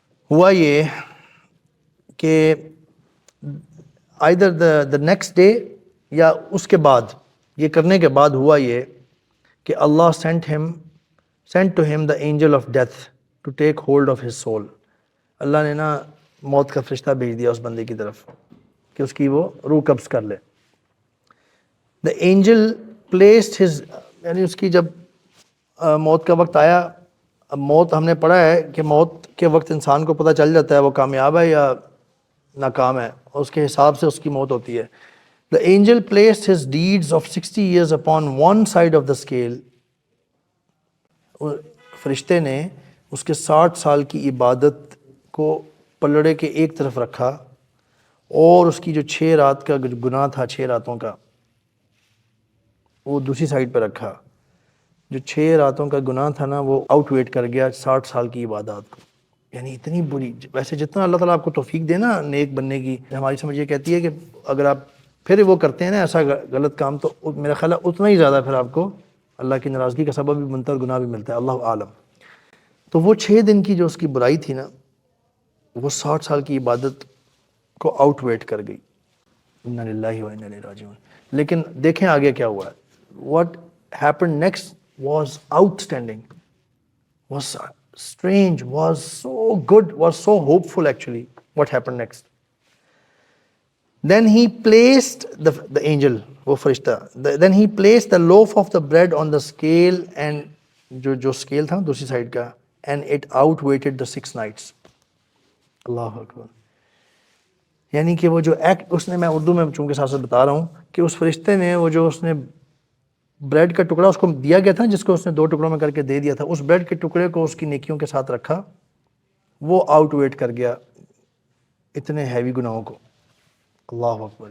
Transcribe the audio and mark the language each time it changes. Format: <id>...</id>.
<ur>ہوا یہ کہ</ur> <en>either the next day</en> <ur>یا اس کے بعد، یہ کرنے کے بعد ہوا یہ کہ اللہ</ur> <en>sent to him the angel of death to take hold of his soul.</en> <ur>اللہ نے نا موت کا فرشتہ بھیج دیا اس بندے کی طرف کہ اس کی وہ روح قبض کر لے.</ur> <en>The angel placed his،</en> <ur>یعنی اس کی جب موت کا وقت آیا، اب موت ہم نے پڑھا ہے کہ موت کے وقت انسان کو پتہ چل جاتا ہے وہ کامیاب ہے یا ناکام ہے، اور اس کے حساب سے اس کی موت ہوتی ہے.</ur> <en>The angel placed his deeds of 60 years upon one side of the scale.</en> <ur>فرشتے نے اس کے 60 سال کی عبادت کو پلڑے کے ایک طرف رکھا، اور اس کی جو 6 رات کا گناہ تھا، 6 راتوں کا، وہ دوسری سائڈ پہ رکھا. جو 6 راتوں کا گناہ تھا نا، وہ آؤٹ ویٹ کر گیا 60 سال کی عبادات کو. یعنی اتنی بری، ویسے جتنا اللہ تعالیٰ آپ کو توفیق دے نا نیک بننے کی، ہماری سمجھ یہ کہتی ہے کہ اگر آپ پھر وہ کرتے ہیں نا ایسا غلط کام، تو میرا خیال ہے اتنا ہی زیادہ پھر آپ کو اللہ کی ناراضگی کا سبب بھی بنتا ہے اور گناہ بھی ملتا ہے، اللہ عالم. تو وہ 6 دن کی جو اس کی برائی تھی نا، وہ 60 سال کی عبادت کو آؤٹ ویٹ کر گئی. انا للہ و انا الیہ راجعون. لیکن دیکھیں آگے کیا ہوا ہے.</ur> <en>What happened next was outstanding, was strange, was so good, was so hopeful actually. What happened next? Then he placed the angel,</en> <ur>وہ فرشتہ,</ur> <en>then he placed the loaf of the bread on the scale, and</en> <ur>جو scale تھا دوسری side کا,</ur> <en>and it outweighted the 6 nights.</en> <ur>اللہ اکبر. یعنی کہ وہ جو ایکٹ اس نے, میں اردو میں چونکہ ساتھ ساتھ بتا رہا ہوں کہ اس فرشتے نے وہ جو اس نے بریڈ کا ٹکڑا اس کو دیا گیا تھا, جس کو اس نے 2 ٹکڑوں میں کر کے دے دیا تھا, اس بریڈ کے ٹکڑے کو اس کی نیکیوں کے ساتھ رکھا, وہ آؤٹ ویٹ کر گیا اتنے ہیوی گناہوں کو. اللہ اکبر.</ur>